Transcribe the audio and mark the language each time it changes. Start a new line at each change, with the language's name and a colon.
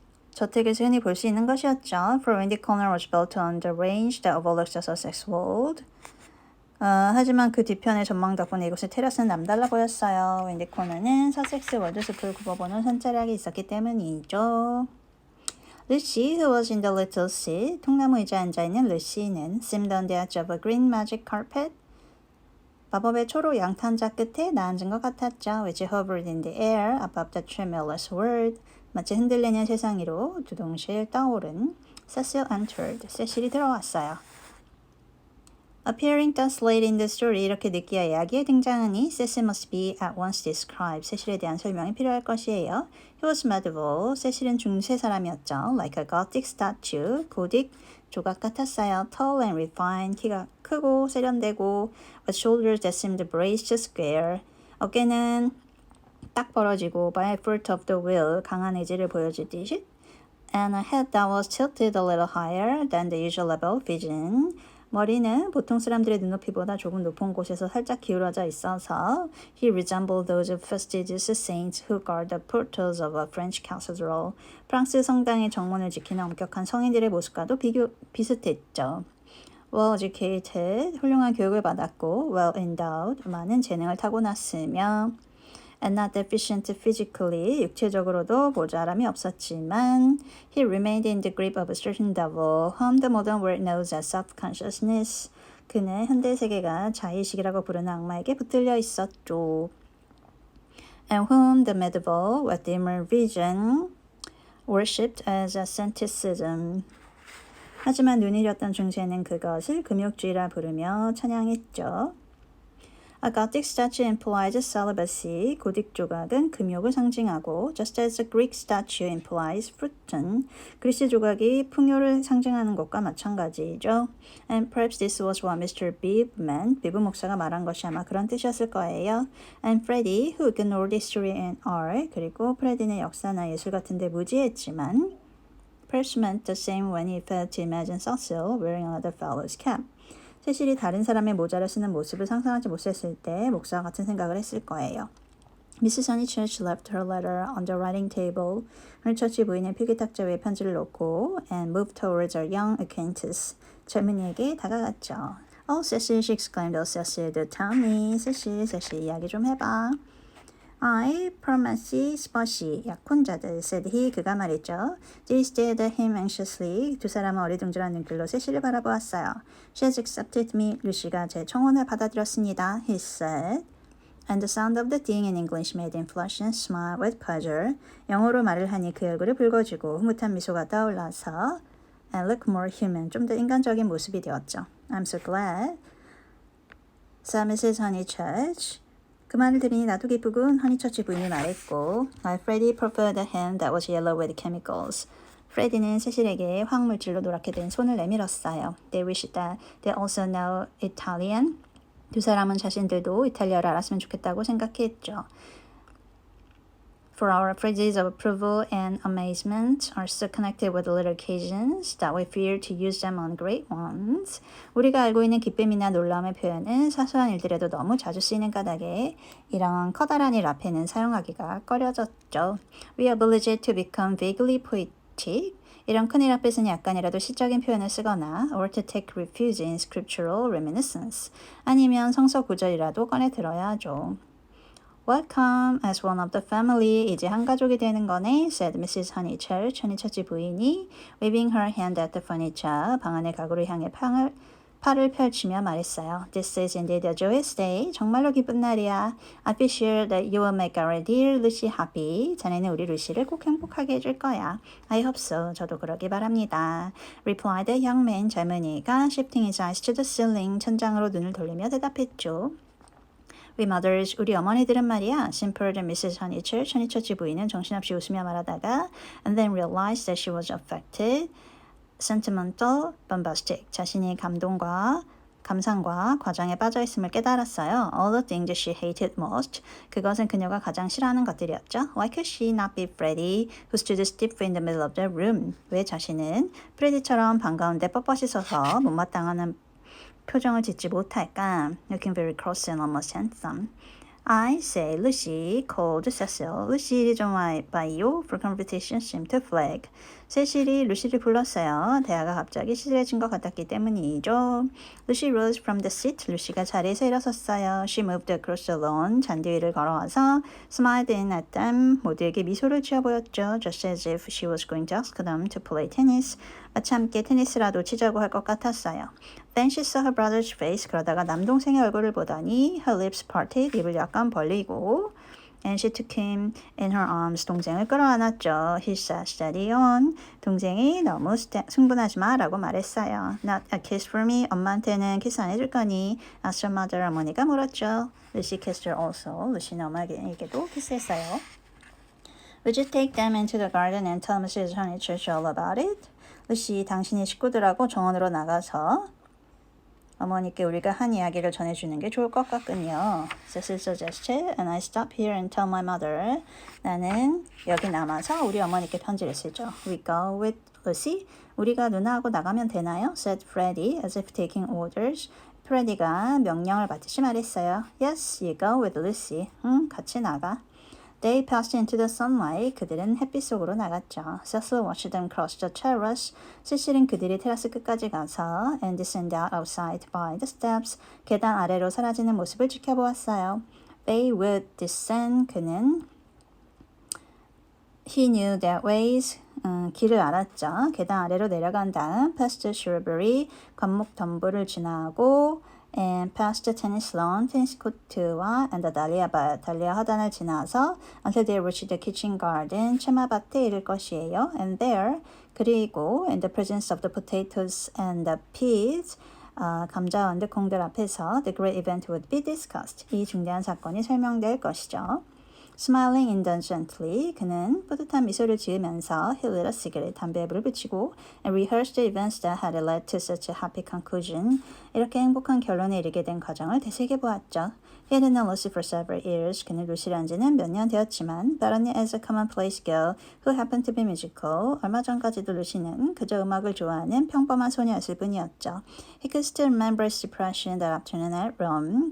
Korean: 저택에서 흔히 볼 수 있는 것이었죠.
English: For Windy Corner was built on the range that overlooks the Sussex Wold.
Korean: 하지만 그 뒤편의 전망 덕분에 이곳의 테라스는 남달라 보였어요. 윈디 코너는 서섹스 월드숲을 굽어보는 산자락이 있었기 때문이죠.
English: Lucy, who was in the little seat,
Korean: 통나무 의자에 앉아있는 루시는
English: seemed on the edge of a green magic carpet.
Korean: 마법의 초록 양탄자 끝에 나앉은 것 같았죠.
English: Which hovered in the air above the tremulous world.
Korean: 마치 흔들리는 세상 위로 두동실 떠오른
English: Cecil entered.
Korean: 세실이 들어왔어요.
English: Appearing thus late in the story,
Korean: 이렇게 늦게야 이야기에 등장하니
English: Cecil must be at once described.
Korean: 세실에 대한 설명이 필요할 것이에요.
English: He was medieval.
Korean: 세실은 중세 사람이었죠.
English: Like a Gothic statue.
Korean: 고딕 조각 같았어요.
English: Tall and refined.
Korean: 키가 크고 세련되고
English: with shoulders that seemed braced square.
Korean: 어깨는 딱 벌어지고
English: by effort of the will.
Korean: 강한 의지를 보여주듯이
English: and a head that was tilted a little higher than the usual level of vision.
Korean: 머리는 보통 사람들의 눈높이보다 조금 높은 곳에서 살짝 기울어져 있어서
English: he resembled those fastidious saints who guard the portals of a French cathedral.
Korean: 프랑스 성당의 정문을 지키는 엄격한 성인들의 모습과도 비슷했죠.
English: Well educated,
Korean: 훌륭한 교육을 받았고
English: well endowed,
Korean: 많은 재능을 타고났으며
English: and not deficient physically,
Korean: 육체적으로도 모자람이 없었지만
English: he remained in the grip of a certain devil, whom the modern world knows as self-consciousness.
Korean: 그는 현대 세계가 자의식이라고 부르는 악마에게 붙들려 있었죠.
English: And whom the medieval, with dimmer vision, worshipped as asceticism.
Korean: 하지만 눈이 렸던 중세는 그것을 금욕주의라 부르며 찬양했죠.
English: A Gothic statue implies celibacy.
Korean: 고딕 조각은 금욕을 상징하고
English: just as a Greek statue implies fruition.
Korean: 그리스 조각이 풍요를 상징하는 것과 마찬가지죠.
English: And perhaps this was what Mr. Bibb meant.
Korean: 비브 목사가 말한 것이 아마 그런 뜻이었을 거예요.
English: And Freddie, who ignored history and art.
Korean: 그리고 프레디는 역사나 예술 같은 데 무지했지만
English: perhaps meant the same when he failed to imagine Cecil wearing another fellow's cap.
Korean: 세실이 다른 사람의 모자를 쓰는 모습을 상상하지 못했을 때 목사와 같은 생각을 했을 거예요.
English: Mrs. Honeychurch left her letter on the writing table.
Korean: 허니처치 부인은 필기탁자 위에 편지를 놓고
English: and moved towards her young acquaintance.
Korean: 젊은이에게 다가갔죠.
English: Oh, Cecil, she exclaimed. Oh, Cecil, do tell me.
Korean: Cecil, 이야기 좀 해봐.
English: I promise
Korean: 스퍼시 약혼자들
English: said he
Korean: 그가 말했죠.
English: They stared at him anxiously.
Korean: 두 사람은 어리둥절한 눈길로 세시를 바라보았어요.
English: She has accepted me.
Korean: 루시가 제 청혼을 받아들였습니다.
English: He said. And the sound of the thing in English made him flush and smile with pleasure.
Korean: 영어로 말을 하니 그 얼굴이 붉어지고 흐뭇한 미소가 떠올라서
English: and look more human.
Korean: 좀 더 인간적인 모습이 되었죠.
English: I'm so glad. said Mrs. Honeychurch.
Korean: 그 말을 들으니 나도 기쁘군. 허니처치 부인이 말했고
English: My Freddie preferred a hand that was yellow with chemicals.
Korean: 프레디는 세실에게 화학물질로 노랗게 된 손을 내밀었어요.
English: They wished that they also know Italian.
Korean: 두 사람은 자신들도 이탈리아를 알았으면 좋겠다고 생각했죠.
English: For our phrases of approval and amazement are so connected with little occasions that we fear to use them on great ones.
Korean: 우리가 알고 있는 기쁨이나 놀라움의 표현은 사소한 일들에도 너무 자주 쓰이는 까닭에 이런 커다란 일 앞에는 사용하기가 꺼려졌죠.
English: We are obliged to become vaguely poetic.
Korean: 이런 큰일 앞에서는 약간이라도 시적인 표현을 쓰거나
English: or to take refuge in scriptural reminiscence.
Korean: 아니면 성서 구절이라도 꺼내 들어야 하죠.
English: Welcome as one of the family.
Korean: 이제 한 가족이 되는 거네,
English: said Mrs. Honeychurch.
Korean: 허니처치 부인이
English: waving her hand at the furniture.
Korean: 방 안의 가구를 향해 팔을 펼치며 말했어요.
English: This is indeed a joyous day.
Korean: 정말로 기쁜 날이야.
English: I feel sure that you will make our dear Lucy happy.
Korean: 자네는 우리 루시를 꼭 행복하게 해줄 거야.
English: I hope so.
Korean: 저도 그러기 바랍니다.
English: Replied the young man.
Korean: 젊은이가
English: shifting his eyes to the ceiling.
Korean: 천장으로 눈을 돌리며 대답했죠.
English: We mothers,
Korean: 우리 어머니들은 말이야.
English: simpered Mrs. Honeychurch.
Korean: 허니처치 부인은 정신없이 웃으며 말하다가
English: and then realized that she was affected, sentimental, bombastic.
Korean: 자신이 감상과 과장에 빠져있음을 깨달았어요.
English: All the things she hated most.
Korean: 그것은 그녀가 가장 싫어하는 것들이었죠.
English: Why could she not be Freddie, who stood stiff in the middle of the room?
Korean: 왜 자신은 프레디처럼 반가운데 뻣뻣이 서서 못마땅한 표정을 짓지 못할까?
English: Looking very cross and almost handsome. I say, Lucy, called Cecil.
Korean: 루시 좀 와봐요.
English: For conversation seemed to flag.
Korean: 세실이 루시를 불렀어요. 대화가 갑자기 시들해진 것 같았기 때문이죠.
English: Lucy rose from the seat.
Korean: 루시가 자리에서 일어섰어요.
English: She moved across the lawn.
Korean: 잔디 위를 걸어와서
English: smiled in at them.
Korean: 모두에게 미소를 지어 보였죠.
English: Just as if she was going to ask them to play tennis.
Korean: 마치 함께 테니스라도 치자고 할 것 같았어요.
English: Then she saw her brother's face.
Korean: 그러다가 남동생의 얼굴을 보더니
English: her lips parted.
Korean: 입을 약간 벌리고
English: and she took him in her arms.
Korean: 동생을 끌어안았죠.
English: He sat steady on.
Korean: 동생이 너무 승분하지 마 라고 말했어요.
English: Not a kiss for me.
Korean: 엄마한테는 키스 안 해줄 거니?
English: asked her mother.
Korean: 어머니가 물었죠.
English: Lucy kissed her also.
Korean: 루시는 엄마에게도 키스했어요.
English: Would you take them into the garden and tell Mrs. Honeychurch all about it?
Korean: 루시, 당신이 식구들하고 정원으로 나가서 어머니께 우리가 한 이야기를 전해주는 게 좋을 것 같군요.
English: Cecil suggested, and I stop here and tell my mother.
Korean: 나는 여기 남아서 우리 어머니께 편지를 쓰죠.
English: We go with Lucy.
Korean: 우리가 누나하고 나가면 되나요?
English: said Freddie, as if taking orders.
Korean: 프레디가 명령을 받듯이 말했어요.
English: Yes, you go with Lucy.
Korean: 같이 나가.
English: They passed into the sunlight.
Korean: 그들은 햇빛 속으로 나갔죠.
English: Cecil watched them cross the terrace.
Korean: 세실은 그들이 테라스 끝까지 가서
English: and descend out outside by the steps.
Korean: 계단 아래로 사라지는 모습을 지켜보았어요.
English: They would descend.
Korean: 그는
English: He knew their ways.
Korean: 길을 알았죠. 계단 아래로 내려간 다음
English: past the shrubbery.
Korean: 관목 덤불을 지나고
English: and past the tennis lawn,
Korean: 테니스 코트와
English: and the dahlia bed,
Korean: 달리아 화단을 지나서
English: until they reached the kitchen garden,
Korean: 채마밭에 이를 것이에요.
English: And there,
Korean: 그리고
English: in the presence of the potatoes and the peas,
Korean: 감자와 언더콩들 앞에서
English: the great event would be discussed.
Korean: 이 중대한 사건이 설명될 것이죠.
English: Smiling indulgently,
Korean: 그는 뿌듯한 미소를 지으면서
English: he lit a cigarette,
Korean: 담배에 불을 붙이고
English: and rehearsed the events that had led to such a happy conclusion.
Korean: 이렇게 행복한 결론에 이르게 된 과정을 되새겨보았죠.
English: He had known Lucy for several years.
Korean: 그는 루시를 안 지는 몇 년 되었지만
English: but only as a commonplace girl who happened to be musical.
Korean: 얼마 전까지도 루시는 그저 음악을 좋아하는 평범한 소녀였을 뿐이었죠.
English: He could still remember his depression that afternoon at Rome.